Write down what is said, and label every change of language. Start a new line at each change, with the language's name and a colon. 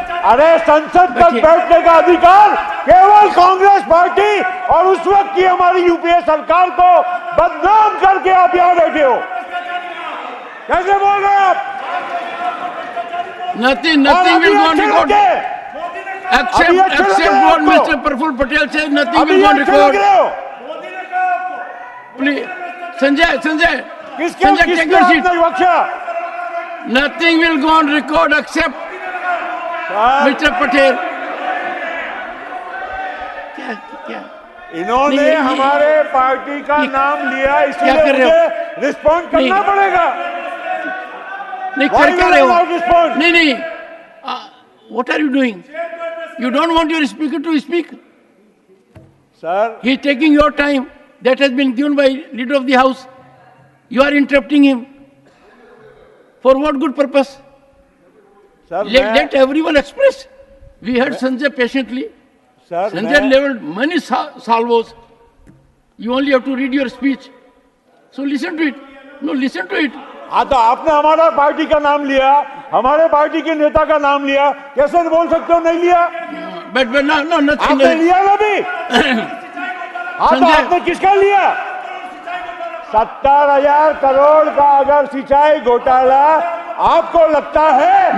Hindi: अरे संसद तक बैठने का अधिकार केवल कांग्रेस पार्टी और उस वक्त की हमारी यूपीए सरकार को बदनाम करके आप यहां बैठे हो। कैसे बोल रहे हैं आप?
English: Nothing will go on record except what Mr. Praful Patel said. Nothing will go on record. Please, Sanjay, take your seat. Nothing will go on record except Mr. Patel.
Hindi: क्या? इन्होंने हमारे पार्टी का नाम लिया, इसलिए मुझे रिस्पॉन्ड करना पड़ेगा। नहीं, क्या रहे हो? नहीं,
English: what are you doing? You don't want your speaker to speak? Sir, he is taking your time that has been given by leader of the house. You are interrupting him. For what good purpose? Sir, let everyone express. We heard Sanjay patiently. Sir, Sanjay leveled many salvos. You only have to read your speech. So listen to it. No, listen to it.
Hindi: हाँ, तो आपने हमारा party का नाम लिया, हमारे party के नेता का नाम लिया, कैसे बोल सकते हो नहीं लिया?
English: No,
Hindi: आपने लिया ना भी? हाँ, तो आपने किसका लिया? 70,000 करोड़ का अगर सिंचाई घोटाला आपको लगता है